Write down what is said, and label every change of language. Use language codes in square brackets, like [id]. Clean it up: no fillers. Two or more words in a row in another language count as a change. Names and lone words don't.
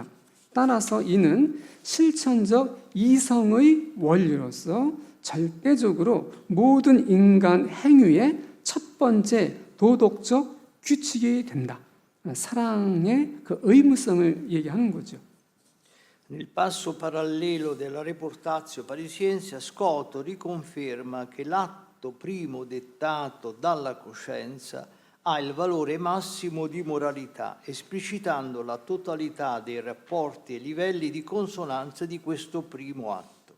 [ko] 따라서 이는 실천적 이성의 원리로서 절대적으로 모든 인간 행위의 첫 번째 도덕적 규칙이 된다. 사랑의 그 의무성을 얘기하는 거죠. [it] Nel passo parallelo della Reportatio Parisiense, Scotto riconferma che l'atto primo dettato dalla coscienza ha il valore massimo di moralità, esplicitando la totalità dei rapporti e livelli di consonanza di questo primo atto.